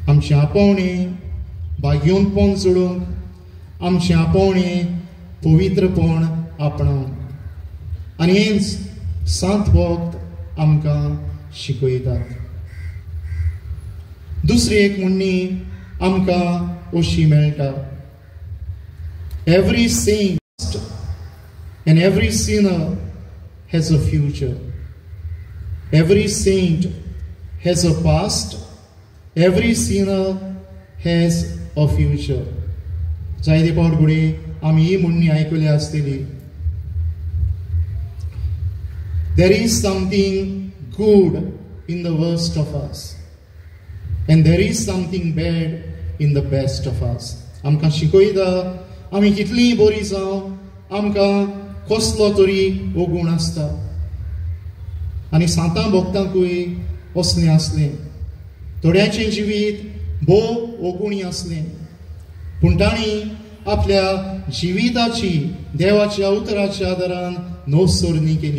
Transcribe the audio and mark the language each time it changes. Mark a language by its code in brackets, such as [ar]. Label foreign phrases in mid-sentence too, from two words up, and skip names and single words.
[kok] आमचे आपोवणे भाग्योनपण सोडूंक आमचे आपोवणे पवित्रपण आपणावंक आनी हें सांत भोक्त आमकां शिकयतात. दुसरी एक म्हणणी आमकां अशी मेळटा, [en] Every saint and every sinner has a future. Every saint has a past. Every sinner has a future. [kok] जायते फावट घडये आमी ही म्हणणी आयकली आसतली. [en] There is something good in the worst of us, and there is something bad in the best of us. [kok] आमकां शिकयता आमी कितलीं बरीं जावं आमकां कसलो तरी ओगूण आसता. आनी सांतां भोगतांकूय असलें आसलें. थोड्यांचें जिवीत भोव ओगुणी आसलें, पूण तांणी आपल्या जिविताची देवाच्या उतराच्या आदारान नोसोरणी केली.